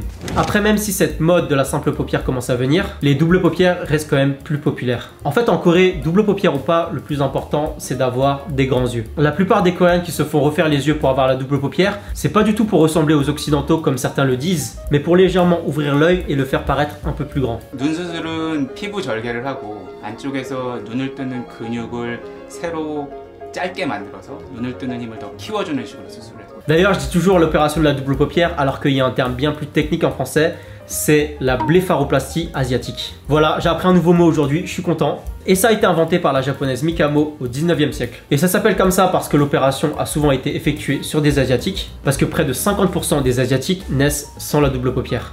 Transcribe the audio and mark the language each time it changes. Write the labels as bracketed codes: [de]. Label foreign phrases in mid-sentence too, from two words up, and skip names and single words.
[fr] Après, même si cette mode de la simple paupière commence à venir, les doubles paupières restent quand même plus populaires. En fait, en Corée, double paupière ou pas, le plus important, c'est d'avoir des grands yeux. La plupart des Coréens qui se font refaire les yeux pour avoir la double paupière, c'est pas du tout pour ressembler aux occidentaux comme certains le disent, mais pour légèrement ouvrir l'œil et le faire paraître un peu plus grand. [ko] 눈 수술은 피부 절개를 하고 안쪽에서 눈을 뜨는 근육을 새로 짧게 만들어서 눈을 뜨는 힘을 더 키워주는 식으로 수술해요. [fr] D'ailleurs, je dis toujours l'opération de la double paupière alors qu'il y a un terme bien plus technique en français, c'est la blépharoplastie asiatique. Voilà, j'ai appris un nouveau mot aujourd'hui, je suis content. Et ça a été inventé par la japonaise Mikamo au 19e siècle. Et ça s'appelle comme ça parce que l'opération a souvent été effectuée sur des asiatiques, parce que près de 50% des asiatiques naissent sans la double paupière.